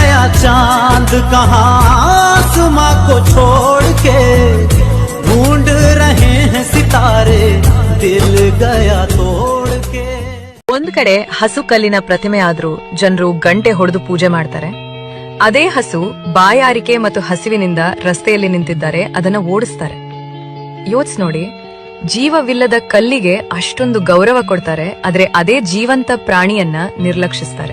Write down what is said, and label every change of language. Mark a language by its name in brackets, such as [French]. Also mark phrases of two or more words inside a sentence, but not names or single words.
[Hindi] चांद कहाँ आसमां को छोड़ के ढूंढ रहे हैं सितारे दिल गया तोड़ के. [Kannada] ಒಂದ್ ಕಡೆ ಹಸು ಕಲ್ಲಿನ ಪ್ರತಿಮೆ ಆದ್ರೂ ಜನರು ಗಂಟೆ ಹೊಡೆದು ಪೂಜೆ ಮಾಡ್ತಾರೆ. ಅದೇ ಹಸು ಬಾಯಾರಿಕೆ ಮತ್ತು ಹಸಿವಿನಿಂದ ರಸ್ತೆಯಲ್ಲಿ ನಿಂತಿದ್ದಾರೆ, ಅದನ್ನ ಓಡಿಸ್ತಾರೆ. ಯೋಚಿಸಿ ನೋಡಿ, ಜೀವವಿಲ್ಲದ ಕಲ್ಲಿಗೆ ಅಷ್ಟೊಂದು ಗೌರವ ಕೊಡ್ತಾರೆ, ಆದ್ರೆ ಅದೇ ಜೀವಂತ ಪ್ರಾಣಿಯನ್ನ ನಿರ್ಲಕ್ಷಿಸ್ತಾರೆ.